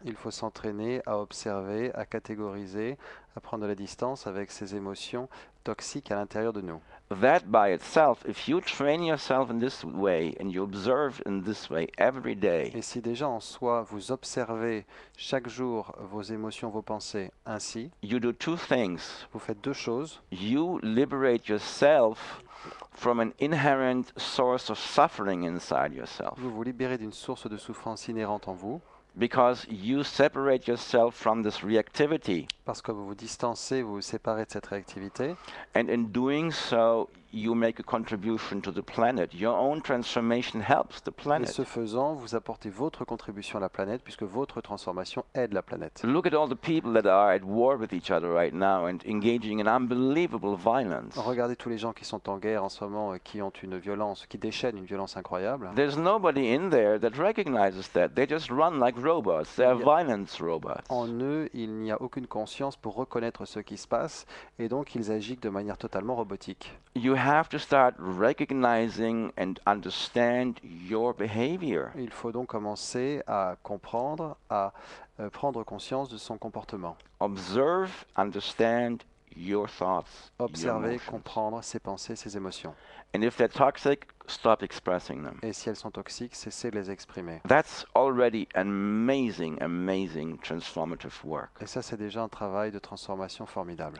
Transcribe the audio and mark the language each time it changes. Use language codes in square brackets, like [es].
[fr] Il faut s'entraîner à observer, à catégoriser, à prendre de la distance avec ces émotions toxiques à l'intérieur de nous. [en] That by itself, if you train yourself in this way and you observe in this way every day, [fr] Et si déjà en soi, vous observez chaque jour vos émotions, vos pensées ainsi, [en] you do two things. [fr] vous faites deux choses. [en] You liberate yourself from an inherent source of suffering inside yourself, [fr] Vous vous libérez d'une source de souffrance inhérente en vous, [en] because you separate yourself from this reactivity. [fr] parce que vous vous distancez, vous vous séparez de cette réactivité. [en] And in doing so, you make a contribution to the planet. Your own transformation helps the [fr] Et [en] planet. [fr] ce faisant, vous apportez votre contribution à la planète, puisque votre transformation aide la planète. [en] Look at all the people that are at war with each other right now and engaging in unbelievable violence. [fr] Regardez tous les gens qui sont en guerre en ce moment, qui ont une violence, qui déchaînent une violence incroyable. [en] There's nobody in there that recognizes that. They just run like robots. They are Yeah. violence robots. [fr] En eux, il n'y a aucune conscience pour reconnaître ce qui se passe, et donc ils agissent de manière totalement robotique. [en] You have to start recognizing and understand your behavior. [fr] Il faut donc commencer à comprendre, à prendre conscience de son comportement. [en] Observe, understand your thoughts, your [fr] Observer, [en] emotions. [fr] comprendre ses pensées, ses émotions. [en] And if they're toxic, stop expressing them. [fr] Et si elles sont toxiques, cessez de les exprimer. [en] That's already amazing transformative work. [fr] Et ça, c'est déjà un travail de transformation formidable.